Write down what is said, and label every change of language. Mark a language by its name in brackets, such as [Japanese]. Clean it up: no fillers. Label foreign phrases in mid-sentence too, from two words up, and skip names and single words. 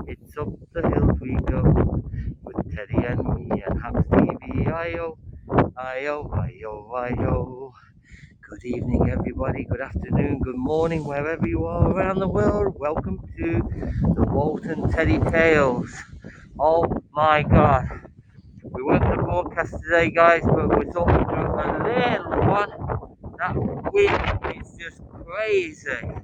[English] It's up the hills we go with Teddy and me and Haps TV. I-O, I-O, I-O, I-O. Good evening, everybody. Good afternoon, good morning, wherever you are around the world. Welcome to the Walton Teddy Tales. Oh my God. We weren't going to broadcast today, guys, but we thought we'd do a little one. That wind is just crazy.